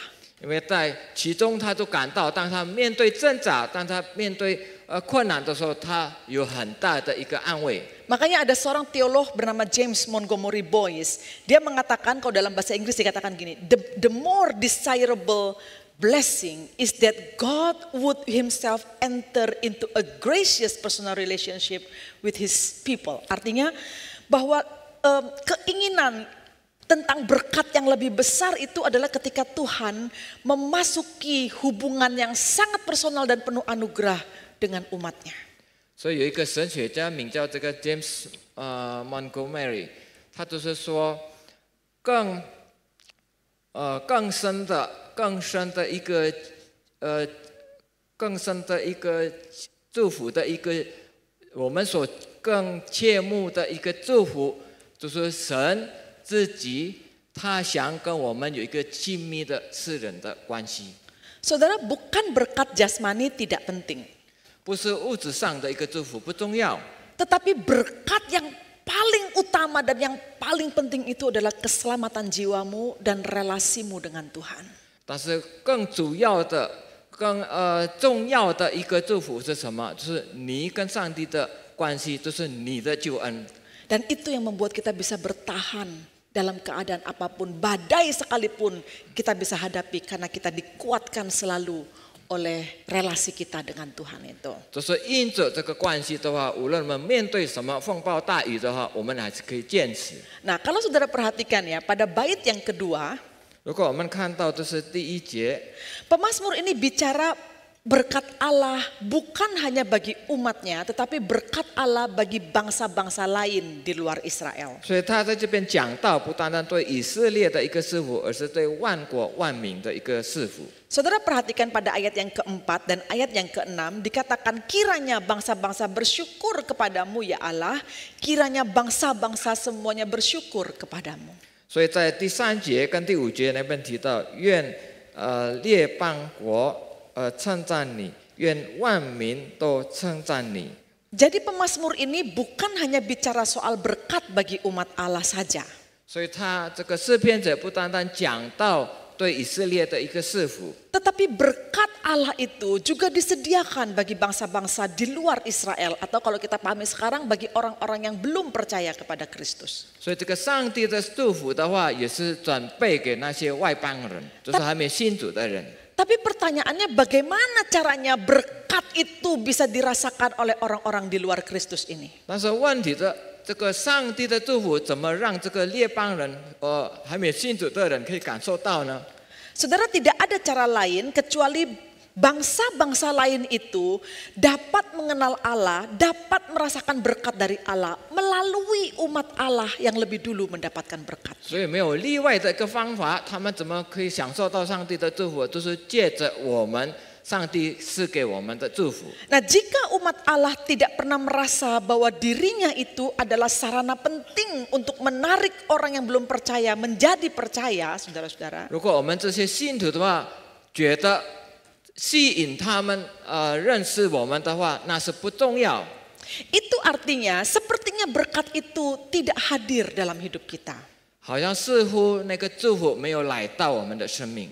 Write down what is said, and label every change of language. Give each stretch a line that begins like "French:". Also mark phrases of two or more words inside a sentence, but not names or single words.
Chinese: 因为在其中，他就感到，当他面对挣扎，当他面对困难的时候，他有很大的一个安慰。
Indonesian: Makanya ada seorang teolog bernama James Montgomery Boyce. Dia mengatakan, kalau dalam bahasa Inggris dikatakan gini,
English: the more desirable blessing is that God would himself enter into a gracious personal relationship with his people.
Indonesian: Artinya bahwa keinginan tentang berkat yang lebih besar itu adalah ketika Tuhan memasuki hubungan yang sangat personal dan penuh anugerah dengan umatnya.
Chinese: 所以有一个神学家名叫这个 James Montgomery， 他就是说更深的一个祝福的一个我们所更切慕的一个祝福，就是神自己他想跟我们有一个亲密的私人的关系。
Indonesian: Saudara, bukan berkat jasmani tidak penting.
Chinese: 不是物质上的一个祝福不重要，
Indonesian: Tetapi berkat yang paling utama dan yang paling penting itu adalah keselamatan jiwamu dan relasimu dengan Tuhan.
Chinese: 但是更主要的、更重要的一个祝福是什么？就是你跟上帝的关系，就是你的救恩。
Indonesian: Dan itu yang membuat kita bisa bertahan dalam keadaan apapun, badai sekalipun kita bisa hadapi karena kita dikuatkan selalu oleh relasi kita dengan Tuhan itu.
Chinese: 就是因着这个关系的话，无论我们面对什么风暴大雨的话，我们还是可以坚持。
Indonesian: Nah, kalau saudara perhatikan ya, pada bait yang kedua,
Chinese: 如果我们看到这是第一节，
Indonesian: pemazmur ini bicara berkat Allah bukan hanya bagi umatnya, tetapi berkat Allah bagi bangsa-bangsa lain di luar Israel.
Chinese: 所以他在这边讲到，不单单对以色列的一个赐福，而是对万国万民的一个赐福。
Indonesian: Saudara perhatikan pada ayat yang keempat dan ayat yang keenam dikatakan kiranya bangsa-bangsa bersyukur kepadamu ya Allah, kiranya bangsa-bangsa semuanya bersyukur kepadamu.
Chinese: 所以在第三节跟第五节那边提到，愿列邦国称赞你，愿万民都称赞你。
Indonesian: Jadi pemazmur ini bukan hanya bicara soal berkat bagi umat Allah saja.
Chinese: 所以他这个诗篇者不单单讲到对以色列的一个赐福。
Indonesian: Tetapi berkat Allah itu juga disediakan bagi bangsa-bangsa di luar Israel. Atau kalau kita pahami sekarang bagi orang-orang yang belum percaya kepada Kristus.
Chinese: 所以这个上帝的祝福的话，也是准备给那些外邦人，就是还没信主的人。
Indonesian: Tapi pertanyaannya bagaimana caranya berkat itu bisa dirasakan oleh orang-orang di luar Kristus ini?
Chinese: 但是问题的，这个上帝的祝福怎么让这个列邦人，还没信主的人可以感受到呢？
Indonesian: Saudara, tidak ada cara lain kecuali bangsa-bangsa lain itu dapat mengenal Allah, dapat merasakan berkat dari Allah melalui umat Allah yang lebih dulu mendapatkan berkat.
Chinese: 所以没有例外的一个方法，他们怎么可以享受到上帝的祝福？就是借着我们上帝赐给我们的祝福。
Indonesian: Nah, jika umat Allah tidak pernah merasa bahwa dirinya itu adalah sarana penting untuk menarik orang yang belum percaya menjadi percaya, saudara-saudara.
Chinese: 如果我们这些信徒的话，觉得吸引他们认识我们的话，那是不重要。
Indonesian: Itu artinya sepertinya berkat itu tidak hadir dalam hidup kita.
Chinese: 好像似乎那个祝福没有来到我们的生命。